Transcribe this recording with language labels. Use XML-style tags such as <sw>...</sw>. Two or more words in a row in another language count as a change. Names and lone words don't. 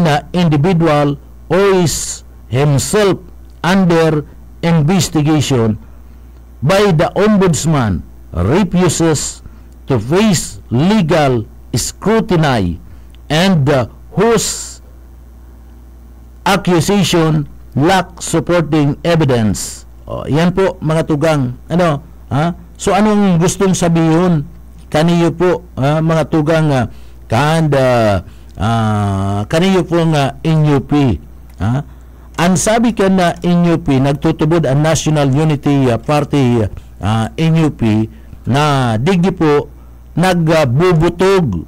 <en>individual who is himself under investigation by the ombudsman refuses to face legal scrutiny and whose accusation lack supporting evidence.</en> <bik>Yan po mga tugang. So anong gustong sabihin kaniyo po mga tugang kaniyo po nga NUP. Ang sabi ka na NUP, nagtutubod ang National Unity Party NUP na digdi po nagbubutog.</bik>